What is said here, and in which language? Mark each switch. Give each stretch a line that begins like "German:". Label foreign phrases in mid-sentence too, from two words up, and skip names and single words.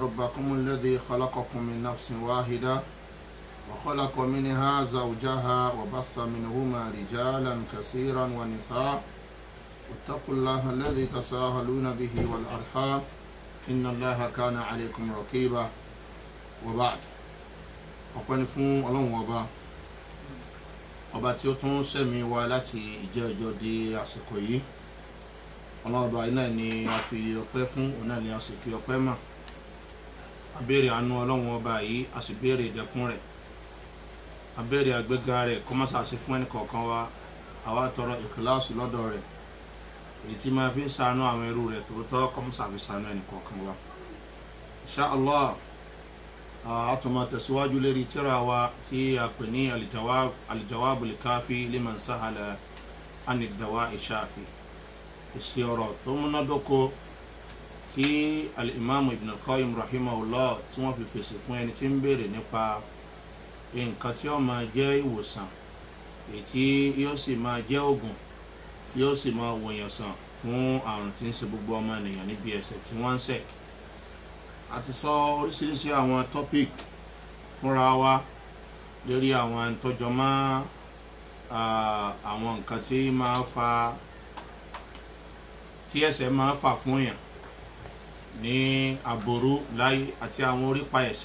Arabic: ربكم الذي خلقكم من نفس واحدة وخلق منها زوجها وبث منهما رجالا كثيرا ونساء واتقوا الله الذي تساءلون به والأرحام إن الله كان عليكم رقيبا وبعد
Yoruba: ọpẹ́ ni fún Ọlọ́run ọba tí ó tún ṣẹ̀mí wa láti ìjẹ́jọ́ di àsìkò yìí. Ọlọ́run ọba iná ni a fi ọpẹ́ fún, òun náà ni a sì fi ọpẹ́ mọ̀. A béèrè àánú Ọlọ́run ọba yìí, a sì béèrè ìdẹ̀kùn rẹ̀, a béèrè àgbéga rẹ̀ kó má ṣàṣe fún ẹnì kọ̀ọ̀kan wa. Àwa tọrọ ìkìláàsì lọ́dọ̀ rẹ̀ èyí tí máa fi ń ṣàánú àwọn ẹrú rẹ̀ tòótọ́ kó má ṣàfi ṣàánú ẹnì kọ̀ọ̀kan wa.
Arabic: إن شاء الله
Yoruba: àtúmọ̀ tẹ̀síwájú lérí tírà wa tí a pè ní al-jawab al-kafi liman sahala an ad-dawa' ash-shafi. Èsì ọ̀rọ̀ tó múnádóko tí al-imam ibn al-qayyim rahimahullah tí wọ́n fi fèsì fún ẹni tí ń béèrè nípa nǹkan tí ó máa jẹ́ ìwòsàn èyí tí yóò sì máa jẹ́ ògùn tí yóò sì máa wòyàn sàn fún àrùn tí ń ṣe gbogbo ọmọ ènìyàn níbi ẹ̀ṣẹ̀ tí wọ́n ń ṣẹ̀. A ti sọ oríṣiríṣi àwọn topic fúnra wa lórí àwọn ìtọ́jọ́ mọ́ àwọn nǹkan tí máa fa tí ẹ̀ṣẹ̀ máa fà fún yàn ní àbòrú láyé àti àwọn orípa ẹ̀ṣẹ̀.